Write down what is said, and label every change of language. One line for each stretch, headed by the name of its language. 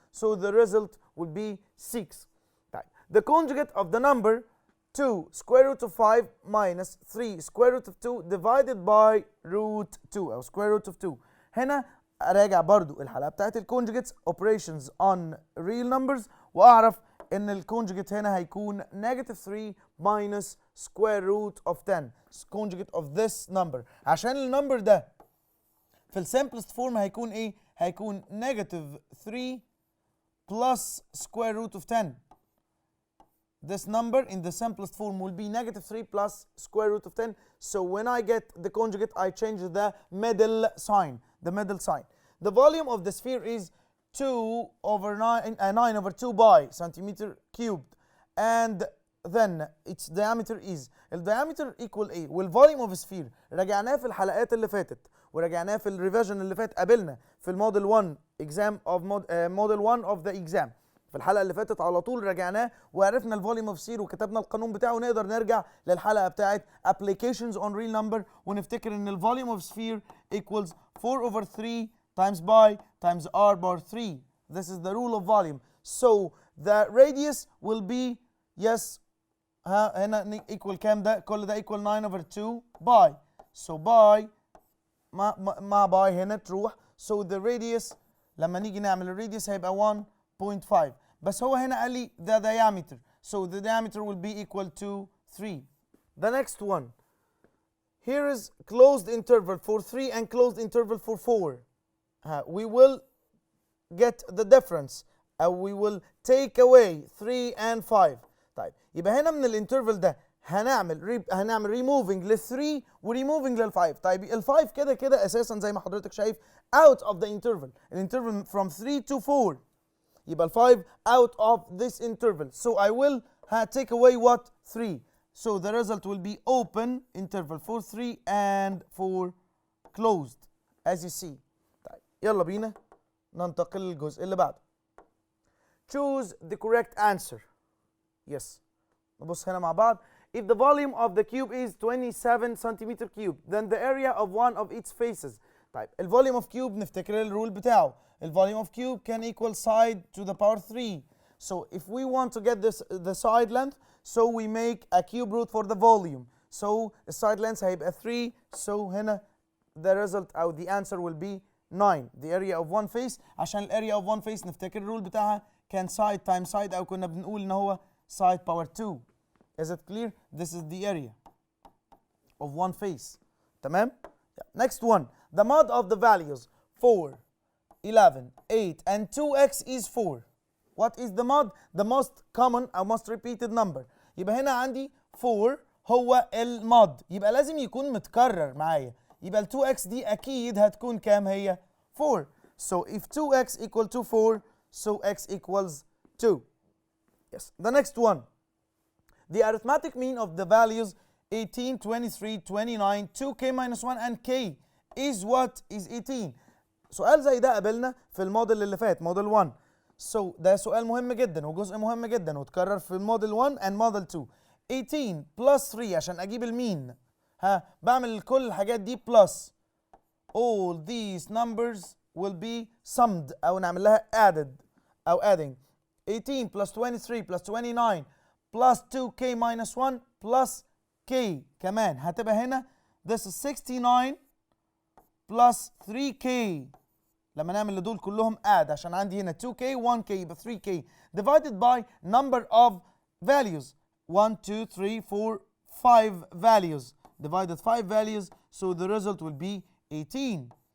English: So the result will be 6. طيب the conjugate of the number 2 square root of 5 minus 3 square root of 2 divided by root 2 أو square root of 2.
Arabic: هنا أراجع برضو الحلقة بتاعت الكونجوجيتس
English: operations on real numbers،
Arabic: وأعرف إن الكونجوجيت هنا هيكون
English: negative 3 minus square root of 10 conjugate of this number. عشان النمبر ده في الsimplest form
Arabic: هيكون إيه؟ هيكون
English: negative 3 plus square root of 10. This number in the simplest form will be negative 3 plus square root of 10. So when I get the conjugate, I change the middle sign. The volume of the sphere is 9 over 2 pi centimeter cubed. And then its diameter is. الديامتر equal ايه؟ والvolume of sphere
Arabic: راجعناه في الحلقات اللي فاتت، وراجعناه في الريفيجن اللي فات قابلنا في
English: الموديل 1 exam of model 1 of the exam.
Arabic: في الحلقة اللي فاتت على طول راجعناه وعرفنا الفوليوم اوف سير وكتبنا القانون بتاعه، ونقدر نرجع للحلقة بتاعت
English: applications on real number
Arabic: ونفتكر ان الفوليوم اوف sphere
English: equals 4 over 3 times pi times r bar 3. This is the rule of volume. So the radius will be هنا equal
Arabic: كام ده؟ كل ده
English: equal 9 over 2 pi. So pi مع pi
Arabic: هنا تروح.
English: So the radius
Arabic: لما نيجي نعمل الراديوس هيبقى 1.5، بس هو هنا قال لي
English: the diameter. So the diameter will be equal to 3. The next one. Here is closed interval for 3 and closed interval for 4. We will get the difference. We will take away 3 and 5.
Arabic: طيب يبقى هنا من الانترفال ده هنعمل removing لل 3 و removing لل 5. طيب ال 5 كده اساسا زي ما حضرتك شايف
English: out of the interval. الانترفال from 3 to 4.
Arabic: يبقى ال 5
English: out of this interval. So I will take away what? 3. So the result will be open interval for 3 and for closed as you see.
Arabic: طيب يلا بينا ننتقل للجزء اللي بعده.
English: Choose the correct answer.
Arabic: Yes. نبص هنا مع بعض.
English: If the volume of the cube is 27 centimeter cube, then the area of one of its faces.
Arabic: طيب الفوليوم اوف كيوب نفتكر الرول بتاعه.
English: the volume of cube can equal side to the power 3. So if we want to get the side length, so we make a cube root for the volume. So the side length هيبقى 3. So هنا the result أو the answer will be 9. The area of one face.
Arabic: عشان ال
English: area of one face
Arabic: نفتكر الرول بتاعها كان
English: side times side،
Arabic: أو كنا بنقول إن هو
English: side power 2. Is it clear? This is the area of one face. تمام؟ Next one. The mod of the values 4, 11, 8 and 2x is 4. What is the mod? The most common or most repeated number.
Arabic: يبقى هنا عندي 4 هو المود، يبقى لازم يكون متكرر معايا. يبقى ال 2x دي أكيد هتكون كام هي؟ 4.
English: So if 2x equal to 4, so x equals 2. Yes. The next one. The arithmetic mean of the values 18, 23, 29, 2k minus 1 and k is what? Is 18.
Arabic: سؤال زي ده قابلنا في الموديل اللي فات، موديل 1. So ده سؤال مهم جدا وجزء مهم جدا وتكرر في موديل 1 and موديل 2.
English: 18 plus 3
Arabic: عشان اجيب المين، بعمل كل الحاجات دي
English: plus all these numbers will be summed او نعمل لها added او adding. 18 plus 23 plus 29 plus 2k minus 1 plus k
Arabic: كمان هتبقى هنا
English: this is 69 plus 3k.
Arabic: لما نعمل لدول كلهم
English: add
Arabic: عشان عندي هنا
English: 2k 1k يبقى 3k divided by number of values 1 2 3 4 5 values divided 5 values, so the result will be 18.